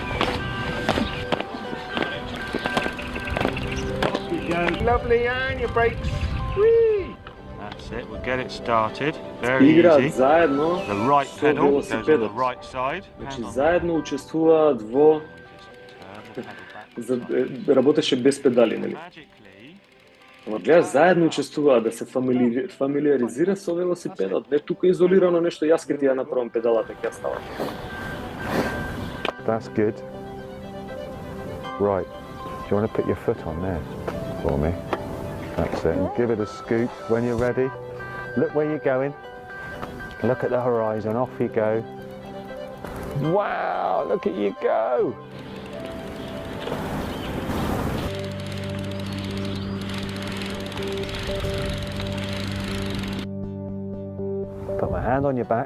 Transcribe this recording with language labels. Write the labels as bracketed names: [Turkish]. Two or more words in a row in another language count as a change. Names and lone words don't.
[English] Off you go. Lovely, and your brakes. Whee! That's it, we'll get it started. Very [Macedonian] Играат [English] easy. [Macedonian] заедно [English] The right [Macedonian] со [English] pedal goes on the [Macedonian] велосипедот. [English] right side. [Macedonian] Значи, [English] Hang on. [Macedonian] заедно учествуваат во... [English] Turn the pedal back. [Macedonian] Работеше без педали, нели? [English] Magically, [Macedonian] Ама гледаш, заедно учествуваат да се фамилиаризира со велосипедот. Не тука изолирано нешто, јас ке ти ја направам педалата, ќе ја ставам. [English] That's good. Right. Do you want to put your foot on there for me? That's it. And give it a scoot when you're ready. Look where you're going. Look at the horizon. Off you go. Wow, look at you go. Put my hand on your back.